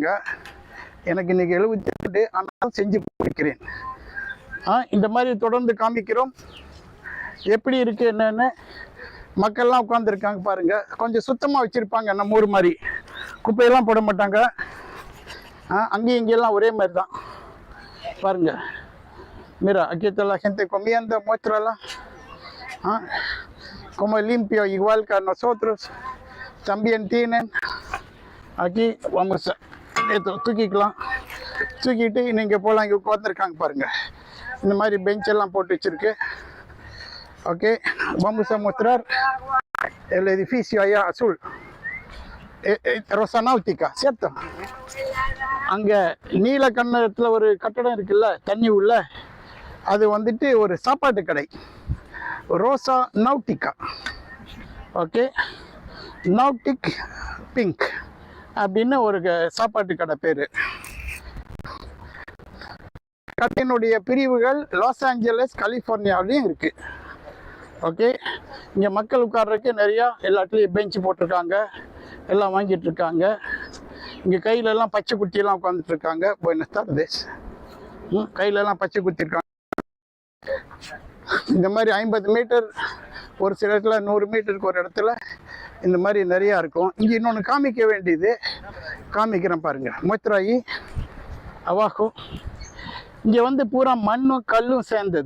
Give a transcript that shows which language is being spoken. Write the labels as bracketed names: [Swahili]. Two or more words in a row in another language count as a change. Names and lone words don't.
[Tamil] எனக்கு இன்றைக்கி 78, ஆனாலும் செஞ்சு கொடுக்கிறேன். இந்த மாதிரி தொடர்ந்து காமிக்கிறோம். எப்படி இருக்குது என்னென்னு மக்கள்லாம் உட்காந்துருக்காங்க பாருங்க. கொஞ்சம் சுத்தமாக வச்சுருப்பாங்க, நம்ம ஊர் மாதிரி குப்பையெல்லாம் போட மாட்டாங்க. அங்கேயும் இங்கெல்லாம் ஒரே மாதிரி தான் பாருங்க. [Spanish] Mira, aquí está la gente comiendo, muéstrala. Como limpio, igual que nosotros. También tienen. Aquí vamos a தூக்கிக்கலாம். [Tamil] தூக்கிட்டு நீங்கள் போகலாம். இங்கே உட்காந்துருக்காங்க பாருங்கள். இந்த மாதிரி பெஞ்செல்லாம் போட்டு வச்சுருக்கு. ஓகே, [Spanish] vamos a mostrar el edificio allá azul. Rosa Náutica, ¿cierto? [Tamil] அங்கே நீல கண்ணத்தில் ஒரு கட்டடம் இருக்குல்ல, தண்ணி உள்ள, அது வந்துட்டு ஒரு சாப்பாட்டு கடை, ரோசா நௌட்டிகா. ஓகே, நௌட்டிக் பிங்க் அப்படின்னு ஒரு சாப்பாட்டு கடை பேர். கடையினுடைய பிரிவுகள் லாஸ் ஏஞ்சலஸ், கலிஃபோர்னியாவிலையும் இருக்குது. ஓகே, இங்கே மக்கள் உட்கார்றதுக்கு நிறையா எல்லாத்துலேயும் பெஞ்சு போட்டிருக்காங்க, எல்லாம் வாங்கிட்டு இருக்காங்க. இங்கே கையிலெல்லாம் பச்சை குத்தியெல்லாம் உட்காந்துட்ருக்காங்க. [Spanish] Buenas tardes. [Tamil] கையிலெல்லாம் பச்சை குத்திருக்காங்க. இந்த மாதிரி 50 மீட்டர், ஒரு சில இடத்துல 100 மீட்டருக்கு ஒரு இடத்துல இந்த மாதிரி நிறையா இருக்கும். இங்கே இன்னொன்று காமிக்க வேண்டியது, காமிக்கிறேன் பாருங்கள். மொத்ராயி அவாகோ. இங்கே வந்து பூரா மண்ணும் கல்லும் சேர்ந்தது.